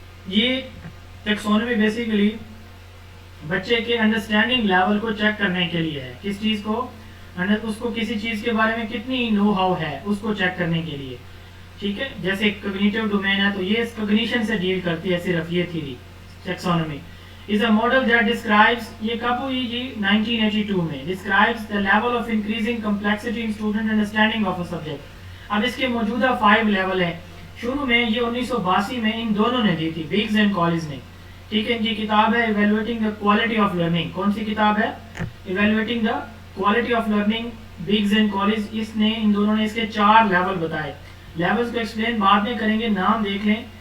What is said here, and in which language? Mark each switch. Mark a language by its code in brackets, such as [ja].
[hi] ये taxonomy basically बच्चे के अंडरस्टैंडिंग लेवल को चेक करने के लिए है। किस चीज़ को? उसको किसी चीज़ के बारे में कितनी नो हाउ है उसको चेक करने के लिए, ठीक है। जैसे कॉग्निटिव डोमेन है तो ये कॉग्निशन से डील करती है सिर्फ ये theory. [en] taxonomy is a model that describes, [hi] ये कब हुई जी? 1982 में। [en] describes the level of increasing complexity in student understanding of a subject। [hi] अब इसके मौजूदा 5 लेवल हैं। शुरू में ये 1982 में इन दोनों ने दी थी, बिग्स एंड कॉलिज ने, ठीक है। इनकी किताब है evaluating the quality of learning. कौन सी किताब है? Evaluating the quality of learning, बिग्स and college. इसने इन दोनों ने इसके 4 लेवल बताए। लेवल्स को एक्सप्लेन बाद में करेंगे, नाम देख लें।